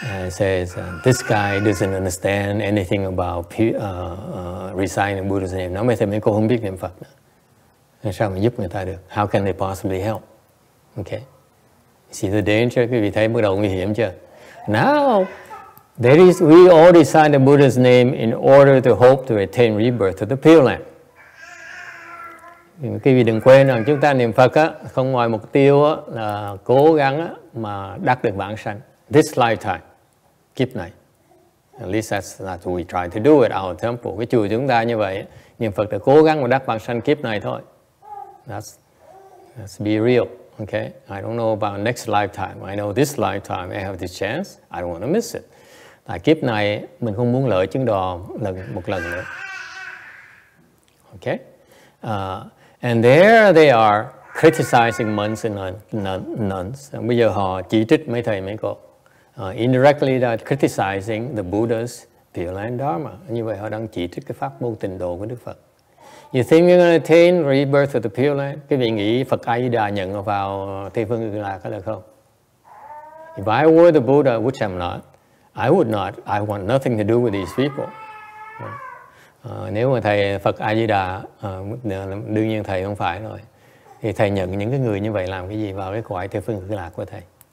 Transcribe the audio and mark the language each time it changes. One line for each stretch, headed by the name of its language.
English: Says this guy doesn't understand anything about reciting Buddha's name.
Vietnamese: Nói mấy thầy mấy cô không biết niệm Phật nữa. Sao mà giúp người ta được?
English: How can they possibly help? Okay. See the danger?
Vietnamese: Quý vị thấy bắt đầu nguy hiểm chưa?
English: Now, we all recite the Buddha's name in order to hope to attain rebirth to the Pure Land.
Vietnamese: Quý vị đừng quên rằng chúng ta niệm Phật á, không ngoài mục tiêu á, là cố gắng á, mà đắc được vãng sanh.
English: This lifetime,
Vietnamese: kiếp này.
English: At least that's what we try to do at our temple.
Vietnamese: Cái chùa chúng ta như vậy, niệm Phật là cố gắng mà đắc vãng sanh kiếp này thôi.
English: Let's be real. Okay? I don't know about next lifetime. I know this lifetime I have this chance. I don't want to miss it.
Vietnamese: Tại kiếp này mình không muốn lỡ chuyến đò một lần nữa.
English: Okay? And there they are criticizing monks and nuns.
Vietnamese: Bây giờ họ chỉ trích mấy thầy mấy cô.
English: Indirectly they're criticizing the Buddha's Pure Land Dharma.
Vietnamese: Như vậy họ đang chỉ trích cái pháp môn tịnh độ của Đức Phật.
English: You think you're going to attain rebirth of the Pure Land?
Vietnamese: Cái vị nghĩ Phật A-di-đà nhận vào Tây Phương Cực Lạc có được không?
English: If I were the Buddha, which I'm not, I would not. I want nothing to do with these people.
Vietnamese: Nếu mà thầy Phật A-di-đà, đương nhiên thầy không phải rồi, thì thầy nhận những cái người như vậy làm cái gì vào cái cõi Tây Phương Cực Lạc của thầy?